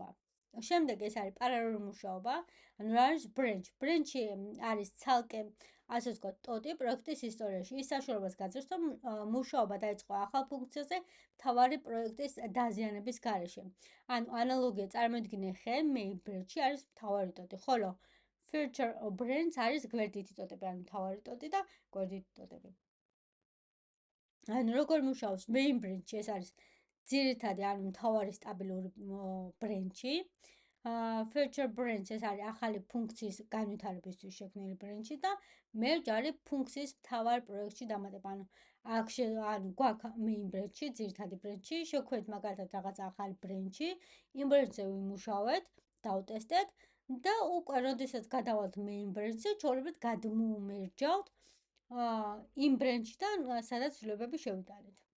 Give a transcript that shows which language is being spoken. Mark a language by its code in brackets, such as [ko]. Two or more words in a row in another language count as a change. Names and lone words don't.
[ka] შემდეგ ეს არის პარალელური მუშაობა, ანუ რა არის ბრენჩი? ბრენჩი არის ცალკე, ასე ვთქვათ, ტოტი პროექტის ისტორიაში. ის საშუალებას გაძლევს, რომ მუშაობა დაიწყო ახალ ფუნქციაზე მთავარი პროექტის დაზიანების გარეშე. ანუ ანალოგია წარმოიდგინე ხე, [en] main branch-ი [ka] არის მთავარი ტოტი, ხოლო [en] feature branch [ka] არის გვერდითი ტოტები, ანუ მთავარი ტოტი და გვერდითი ტოტები. ანუ როგორ მუშაობს [en] main branch-ი, [ka] ეს არის ძირითადი, ანუ მთავარი სტაბილური ბრენჩი. [en] Feature branch [ka] ეს არის ახალი ფუნქციის განვითარებისთვის შექმნილი ბრენჩი და merge არის ფუნქციის მთავარ პროექტში დამატება. ანუ გვაქვს [en] main branch-ი, [ka] ძირითადი ბრენჩი, შევქმნით მაგალითად რაღაც ახალი ბრენჩი, იმ ბრენჩზე ვიმუშავეთ, დავტესტეთ და უკვე როდესაც გადავალთ [en] main branch-ზე, [ka] ჩვეულებრივ გადმოვმერჯავთ იმ ბრენჩიდან, სადაც ცვლილებები შევიტანეთ.